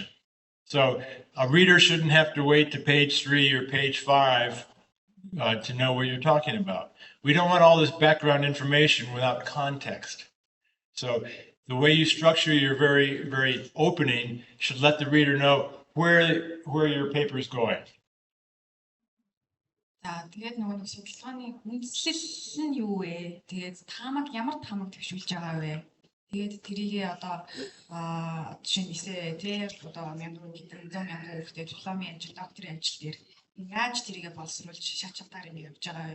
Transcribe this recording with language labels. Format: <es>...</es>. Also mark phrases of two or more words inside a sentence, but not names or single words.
<en>So a reader shouldn't have to wait to page 3 or page 5 to know what you're talking about. We don't want all this background information without context. So the way you structure your very opening should let the reader know where your paper is going.</en> <mn>Тэгээд нөгөө нэг судалгааны үндэслэл нь юу вэ? Тэгээд таамаг ямар таамаг дэвшүүлж байгаа вэ? Тэгээд тэрийгээ одоо жишээ нь эсээ одоо 1000 хэдэн 100,000 хүүхдэд дипломын ажил, докторийн ажил дээр яаж тэрийгээ боловсруулж шаталтаар ингэ явж байгаа вэ?</mn>